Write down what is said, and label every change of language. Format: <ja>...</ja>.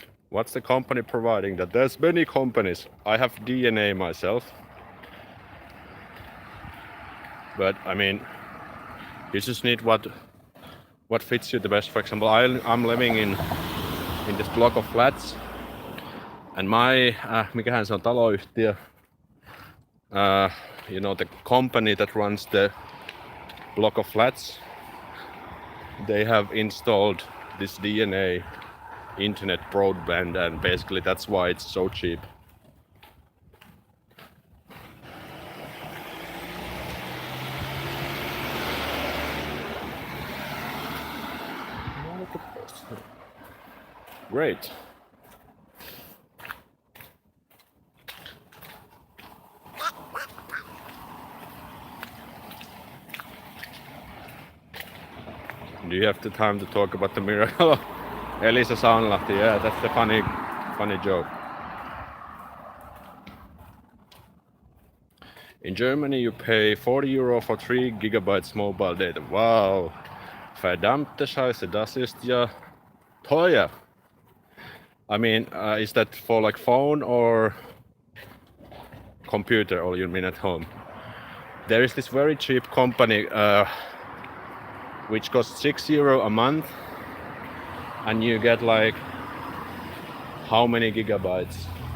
<en>What's the company providing that? There's many companies. I have DNA myself. But I mean, you just need what fits you the best. For example, I'm living in this block of flats. And my,</en> <fi>mikähän se on taloyhtiö?</fi> <en>You know, the company that runs the block of flats, they have installed this DNA internet broadband, and basically that's why it's so cheap. Great. Do you have the time to talk about the miracle of Töölönlahti? Yeah, that's the funny joke. In Germany you pay 40 euro for 3 gigabytes mobile data. Wow.</en> <de>Verdammte Scheiße, das ist ja teuer.</de> <en>I mean, is that for like phone or computer, or you mean at home? There is this very cheap company which costs 6 euro a month, and you get like how many gigabytes?</en>